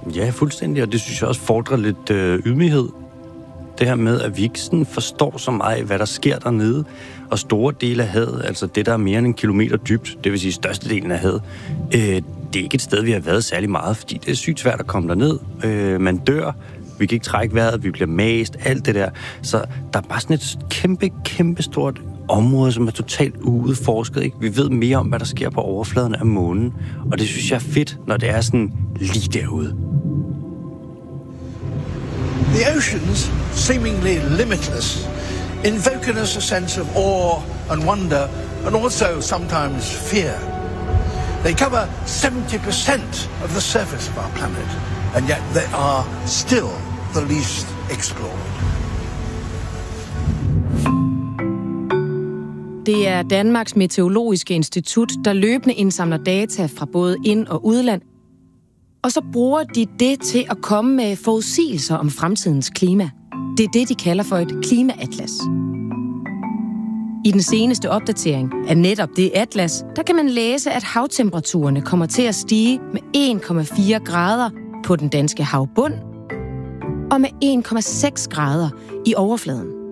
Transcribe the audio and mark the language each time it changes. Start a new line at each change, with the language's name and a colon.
Danish: Ja, fuldstændig, og det synes jeg også fordrer lidt ydmyghed. Det her med, at vi ikke sådan forstår så meget, hvad der sker dernede, og store dele af havet, altså det, der er mere end en kilometer dybt, det vil sige størstedelen af havet, det er ikke et sted, vi har været særlig meget, fordi det er sygt svært at komme derned. Man dør, vi kan ikke trække vejret, vi bliver mast, alt det der. Så der er bare sådan et kæmpe, kæmpe stort område, som er totalt uudforsket, ikke? Vi ved mere om, hvad der sker på overfladen af månen, og det synes jeg er fedt, når det er sådan lige derude.
English: The oceans, seemingly limitless, invoke in us a sense of awe and wonder, and also sometimes fear. They cover 70% of the surface of our planet, and yet they are still the least explored.
Danish: Det er Danmarks Meteorologiske Institut, der løbende indsamler data fra både ind- og udland. Og så bruger de det til at komme med forudsigelser om fremtidens klima. Det er det, de kalder for et klimaatlas. I den seneste opdatering af netop det atlas, der kan man læse, at havtemperaturerne kommer til at stige med 1,4 grader på den danske havbund og med 1,6 grader i overfladen.